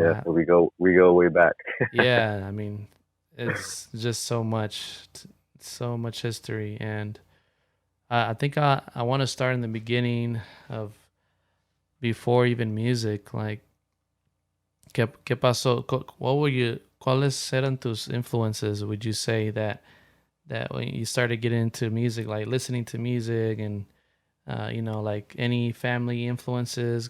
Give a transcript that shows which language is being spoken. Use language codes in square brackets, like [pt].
[en] yeah, so we go way back. Yeah, I mean, it's just so much history, and I think I want to start in the beginning of before even music. [es] Like, ¿qué pasó? ¿Cuáles eran tus influences? [en] Would you say that when you started getting into music, like listening to music and like any family influences?